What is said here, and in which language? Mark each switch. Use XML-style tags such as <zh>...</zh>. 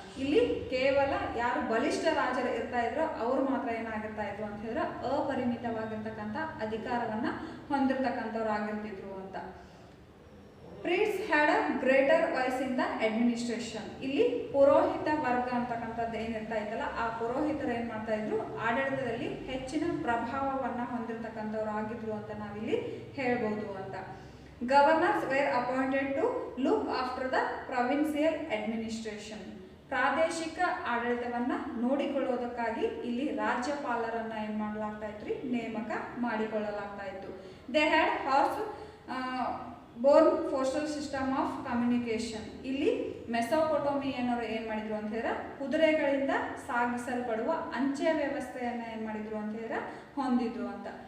<kn>ಇಲ್ಲಿ ಕೇವಲ ಯಾರು ಬಲಿಷ್ಠ ರಾಜರು ಇರ್ತಾ ಇದ್ರೋ ಅವರು ಮಾತ್ರ ಏನಾಗಿರ್ತಾ ಇದ್ರು ಅಂತ ಹೇಳಿದ್ರೆ ಅಪರಿಮಿತವಾಗಿರ್ತಕ್ಕಂಥ ಅಧಿಕಾರವನ್ನ ಹೊಂದಿರತಕ್ಕಂಥವ್ರು ಆಗಿರ್ತಿದ್ರು ಅಂತ.</kn> <en>Priests had a greater voice in the administration.</en> <kn>ಇಲ್ಲಿ ಪುರೋಹಿತ ವರ್ಗ ಅಂತಕ್ಕಂಥದ್ದು ಏನಿರ್ತಾ ಇತ್ತಲ್ಲ ಆ ಪುರೋಹಿತರು ಏನು ಮಾಡ್ತಾ ಇದ್ರು ಆಡಳಿತದಲ್ಲಿ ಹೆಚ್ಚಿನ ಪ್ರಭಾವವನ್ನು ಹೊಂದಿರತಕ್ಕಂಥವ್ರು ಆಗಿದ್ರು ಅಂತ ನಾವಿಲ್ಲಿ ಹೇಳ್ಬೋದು ಅಂತ.</kn> <en>Governors were appointed to look after the provincial administration.</en> <kn>ಪ್ರಾದೇಶಿಕ ಆಡಳಿತವನ್ನ ನೋಡಿಕೊಳ್ಳುವುದಕ್ಕಾಗಿ ಇಲ್ಲಿ ರಾಜ್ಯಪಾಲರನ್ನ ಏನು ಮಾಡಲಾಗ್ತಾ ಇತ್ತು, ನೇಮಕ ಮಾಡಿಕೊಳ್ಳಲಾಗ್ತಾ ಇತ್ತು.</kn> <en>They had horse borne postal system of communication.</en> <kn>ಇಲ್ಲಿ ಮೆಸೊಪೊಟೋಮಿಯನ್ನರು ಏನು ಮಾಡಿದ್ರು ಅಂತ ಹೇಳಿದ್ರೆ ಕುದುರೆಗಳಿಂದ ಸಾಗಿಸಲ್ಪಡುವ ಅಂಚೆ ವ್ಯವಸ್ಥೆಯನ್ನ ಏನು ಮಾಡಿದ್ರು ಅಂತ ಹೇಳಿದ್ರೆ ಹೊಂದಿದ್ರು ಅಂತ.</kn>